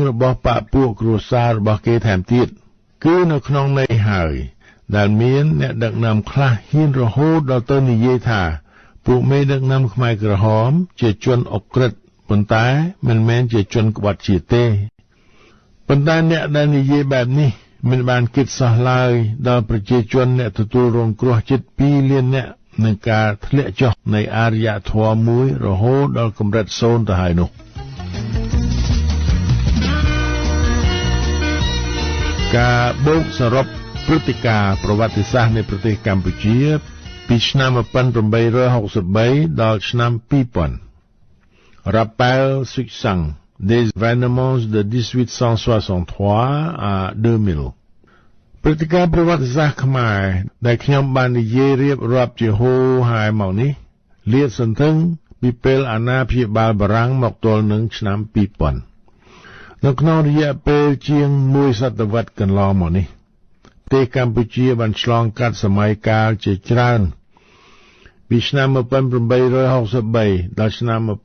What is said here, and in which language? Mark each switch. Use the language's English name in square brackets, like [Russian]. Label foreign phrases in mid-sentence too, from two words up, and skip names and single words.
[Khmer] របស់បកពួកគ្រួសាររបស់គេថែមទៀតគឺនៅក្នុងន័យហើយដែលមានអ្នកដឹកនាំខ្លះហ៊ានរហូតដល់ទៅនិយាយថាពួកមេដឹកនាំខ្មែរក្រហមជាជនអក្រិតប៉ុន្តែមិនមែនជាជនក្បត់ជាតិទេប៉ុន្តែអ្នកដែលនិយាយបែបនេះមិនបានគិតសោះឡើយដល់ប្រជាជនអ្នកទទួលរងគ្រោះជិត2លាននាក់នឹងការធ្លាក់ចុះនៃអរិយធម៌មួយរហូតដល់កម្រិត0ទៅហើយនោះ ការបូកសរុបព្រឹត្តិការណ៍ប្រវត្តិសាស្ត្រនៃប្រទេសកម្ពុជាពីឆ្នាំ1863ដល់ឆ្នាំ2000 [French] Rappel succinct des événements de 1863 à 2000 [Khmer] ព្រឹត្តិការណ៍ប្រវត្តិសាស្ត្រខ្មែរដែលខ្ញុំបាននិយាយរៀបរាប់ជាហូរហើយមកនេះលាតសន្ធឹងពីពេលអាណាព្យាបាលបារាំងមកទល់នឹងឆ្នាំ2000នៅក្នុងរយៈពេលជាង1សតវត្សរ៍កន្លងមកនេះប្រទេសកម្ពុជាបានឆ្លងកាត់សម័យកាលជាច្រើនពីឆ្នាំ1863ដល់ឆ្នាំ